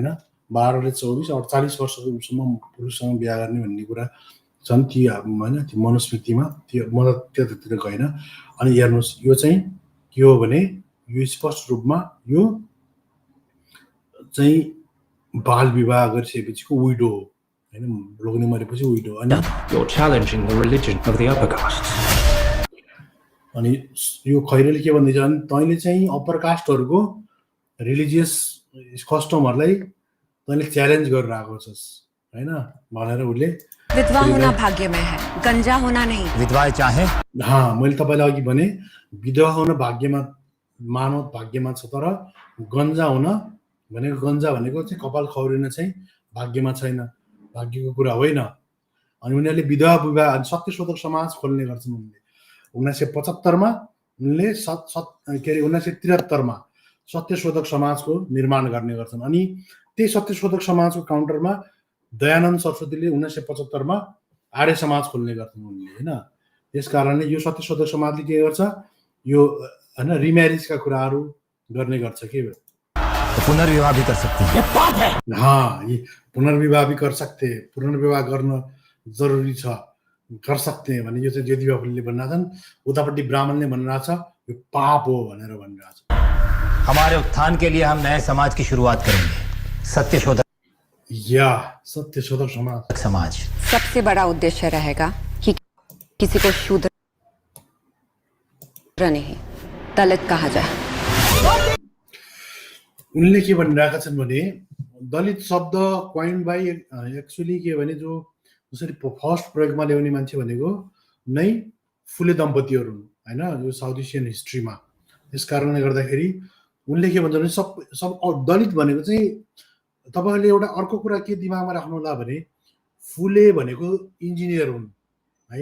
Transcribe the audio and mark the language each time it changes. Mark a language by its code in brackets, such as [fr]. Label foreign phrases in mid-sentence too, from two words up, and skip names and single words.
[ne] 12 ले 24 48 वर्षसम्म पुरुषसँग बिहे गर्ने भन्ने कुरा छन् ती हैन, ती मनुस्मृतिमा त्यो म त्यतातिर गएन। अनि हेर्नुस् यो चाहिँ के हो भने यो स्पष्ट रूपमा यो चाहिँ बाल विवाह गरिसकेपछिको विडो हो हैन, लोग्ने मरेपछि विडो। अनि [en] You're challenging the religion of the upper castes. [ne] अनि यो खैरेले के भन्दै छ भने तैले चाहिँ [en] upper caste-haruko religious custom-harulai [ne] तैले च्यालेन्ज गरेर आएको छस् हैन भनेर उले। [hi] विधवा होना भाग्य में है, गंजा होना नहीं। विधवाएं चाहे [ne] मैले तपाईलाई अघि भने विधवा हुन भाग्यमा मानव भाग्यमा छ, तर गंजा हुन भनेको गंजा भनेको चाहिँ कपाल खौरिन चाहिँ भाग्यमा छैन, भाग्यको कुरा होइन। अनि उनीहरूले विधवा विवाह सत्यशोधक समाज खोल्ने गर्छन्। उनले 1975 मा उनले 1973 मा सत्यशोधक समाजको निर्माण गर्ने गर्छन्। अनि त्यही सत्यशोधक समाजको काउन्टरमा दयानन्द सरस्वतीले 1975 मा आर्य समाज खोल्ने गर्छन् उनले हैन। त्यसकारणले यो सत्यशोधक समाजले के गर्छ, यो हैन रिम्यारेजका कुराहरू गर्ने गर्छ के [hi] तो पुनर्विवाह भी कर सकते हैं। ये पाप है। ये पुनर्विवाह भी कर सकते हैं, [ne] पुनर्विवाह गर्न जरुरी छ, [hi] कर सकते हैं [ne] भने यो चाहिँ ज्योति बाबुले भनिरहेछन्। उतापट्टि ब्राह्मणले भनिरहेछ यो पाप हो भनेर भनिरहेछ। [hi] हमारे उत्थान के लिए हम नए समाज की शुरुआत करेंगे, सत्यशोधक समाज। सबसे बड़ा उद्देश्य रहेगा कि किसी को शूद्र नहीं दलित कहा जाए। [ne] उनले के भनिरहेका छन् भने दलित शब्द [en] coin by actually [ne] के भने जो जसरी फर्स्ट प्रयोगमा ल्याउने मान्छे भनेको नै फुले दम्पतिहरू हुन् हैन यो [en] South Asian history-ma. [ne] त्यस कारणले गर्दाखेरि उनले के भन्छ भने सब दलित भनेको चाहिँ तपाईहरुले एउटा अर्को कुरा के दिमागमा राख्नु होला भने फुले भनेको इन्जिनियर हुन् है।